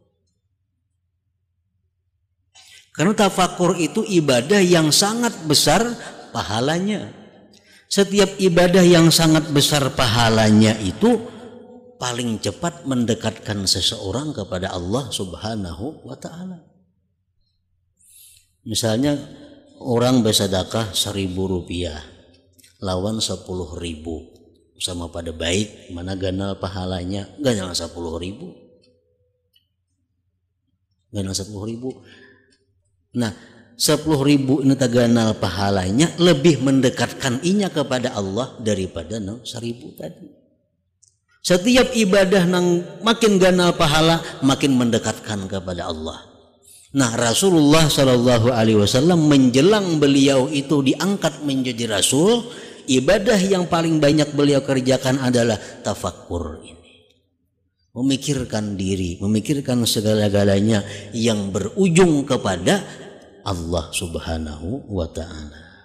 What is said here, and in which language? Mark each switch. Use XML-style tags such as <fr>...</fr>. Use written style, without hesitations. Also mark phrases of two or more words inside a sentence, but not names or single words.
<id>Karena tafakur itu ibadah yang sangat besar pahalanya. Setiap ibadah yang sangat besar pahalanya itu paling cepat mendekatkan seseorang kepada Allah</id> <ar>سبحانه وتعالى.</ar> <id>Misalnya orang bersedekah 1.000 rupiah lawan 10.000, sama pada baik, mana ganal pahalanya? Ganal 10.000. Ganal 10.000. Nah, 10.000 ini ganal pahalanya lebih mendekatkan inya kepada Allah daripada 1.000 tadi. Setiap ibadah nang makin ganal pahala makin mendekatkan kepada Allah. Nah, Rasulullah</id> <ar>صلى الله عليه وسلم</ar> <id>menjelang beliau itu diangkat menjadi Rasul, ibadah yang paling banyak beliau kerjakan adalah tafakkur ini, memikirkan diri, memikirkan segala-galanya yang berujung kepada Allah</id> <ar>سبحانه وتعالى.</ar>